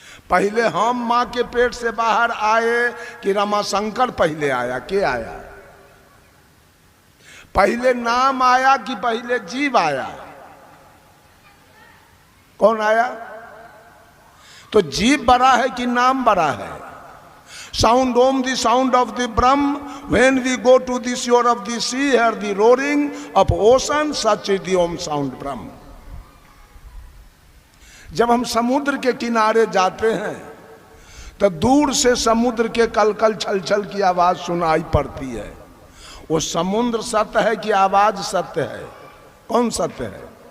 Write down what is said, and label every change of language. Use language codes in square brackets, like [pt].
[hi] पहले हम माँ के पेट से बाहर आए कि रमाशंकर पहले आया? के आया? पहले नाम आया कि पहले जीव आया? कौन आया? तो जीव बड़ा है कि नाम बड़ा है? [en] Sound om, the sound of the Brahm. When we go to the shore of the sea, hear the roaring of ocean, such is the om sound Brahm. [hi] जब हम समुद्र के किनारे जाते हैं तो दूर से समुद्र के कलकल छल छल की आवाज सुनाई पड़ती है। वो समुद्र सत्य है कि आवाज सत्य है? कौन सत्य है?